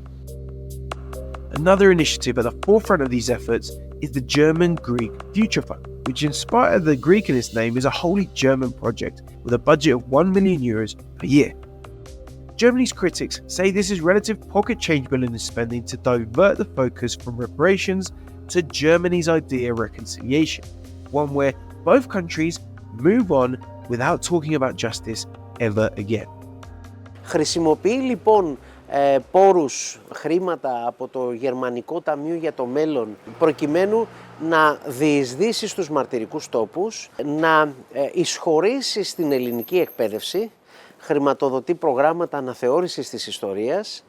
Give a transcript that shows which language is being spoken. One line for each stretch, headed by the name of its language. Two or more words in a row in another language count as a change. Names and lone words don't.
English: Another initiative at the forefront of these efforts is the German-Greek Future Fund, which in spite of the Greek in its name is a wholly German project with a budget of €1 million per year. Germany's critics say this is relative pocket change billion spending to divert the focus from reparations to Germany's idea of reconciliation, one where both countries move on without talking about justice ever again.
Greek: Χρησιμοποιεί λοιπόν πόρους, χρήματα από το Γερμανικό Ταμείο για το Μέλλον προκειμένου να διεισδύσει στους μαρτυρικούς τόπους, να εισχωρήσει στην ελληνική εκπαίδευση, χρηματοδοτεί προγράμματα αναθεώρησης της ιστορίας